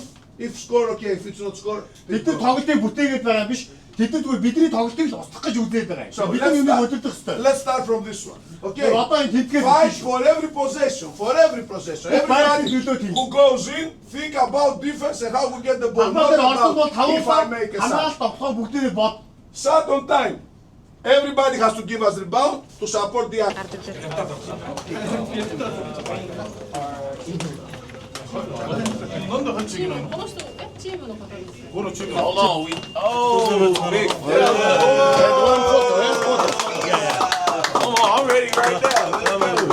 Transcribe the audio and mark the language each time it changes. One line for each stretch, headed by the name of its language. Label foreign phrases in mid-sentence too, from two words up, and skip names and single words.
English: If score, okay. If it's not score,
Mongolian: Бид нар тоглолтыг бүтээгээд байгаа юм биш. Тэд нар зүгээр бидний тоглолтыг л устгах гэж үзээд байгаа юм.
English: So
Mongolian: Бид нар юм өдөрдөх хэрэгтэй.
English: let's start from this one. Okay.
Mongolian: Одоо энэ тэдгээр
English: Fight for every possession. For every possession. Everybody who goes in, think about defense and how we get the ball. Not about if I make a
Mongolian: хамгаалалт тогтхоо бүгдээрээ бод.
English: shot on time. Everybody has to give us rebound to support the attack. I'm ready right now.